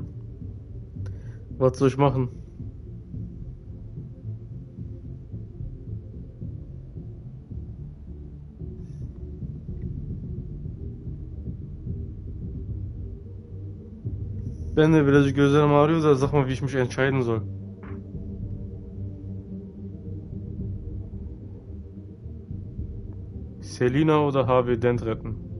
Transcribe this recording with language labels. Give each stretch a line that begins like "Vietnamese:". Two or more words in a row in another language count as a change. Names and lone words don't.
German: Was soll ich machen?
Turkish: Ben de birazcık gözlerim ağrıyor da
German: sag mal, wie ich mich entscheiden soll. Selina oder Harvey Dent retten?